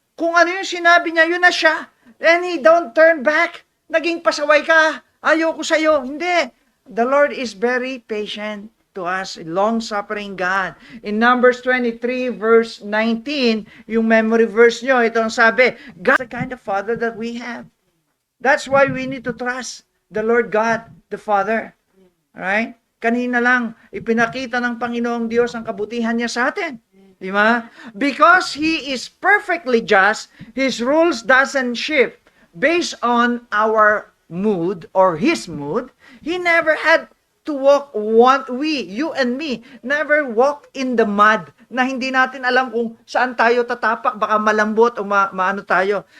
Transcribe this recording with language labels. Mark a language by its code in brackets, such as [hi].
[tl] Kung ano yung sinabi niya, yun na siya. [en] And He don't turn back. [tl] Naging pasaway ka. Ayoko sa'yo. Hindi. [en] The Lord is very patient to us, long-suffering God. In Numbers 23 verse 19, [tl] yung memory verse nyo, ito ang sabi, [en] God's the kind of Father that we have. That's why we need to trust the Lord God, the Father. Alright? [tl] Kanina lang, ipinakita ng Panginoong Diyos ang kabutihan niya sa atin. Di ba? [en] Because He is perfectly just, His rules doesn't shift based on our mood or His mood. He never had to walk you and me, never walk in the mud [tl] na hindi natin alam kung saan tayo tatapak, baka malambot o maano tayo.